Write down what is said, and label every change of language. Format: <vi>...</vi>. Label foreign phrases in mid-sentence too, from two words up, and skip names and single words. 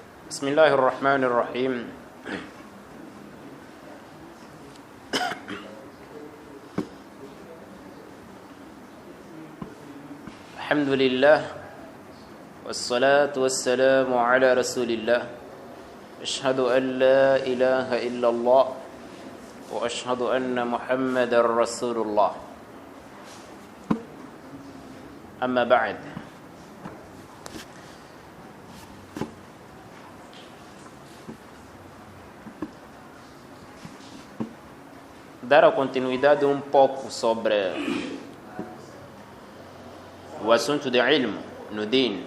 <ar>بسم الله الرحمن الرحيم الحمد لله والصلاة والسلام على رسول الله أشهد أن لا إله إلا الله وأشهد أن محمد رسول الله أما بعد</ar> <pt>dar a continuidade pouco sobre o assunto de ilm no din.</pt>